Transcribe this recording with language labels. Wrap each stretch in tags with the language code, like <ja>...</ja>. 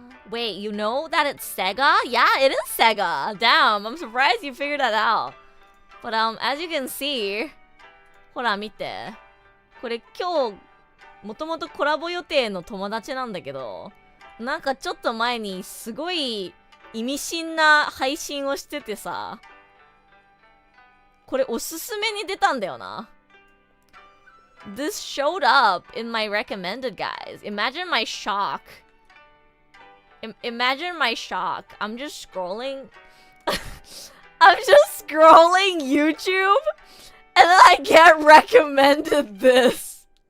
<en>Wait, you know that it's Sega? Yeah, it is Sega. Damn, I'm surprised you figured that out. But as you can see,</en> <ja>ほら見て。これ今日もともとコラボ予定の友達なんだけど、なんかちょっと前にすごい意味深な配信をしててさ、これおすすめに出たんだよな。</ja> <en>This showed up in my recommended, guys. Imagine my shock. Imagine my shock. I'm just scrolling. I'm just scrolling YouTube, and then I get recommended this.</en>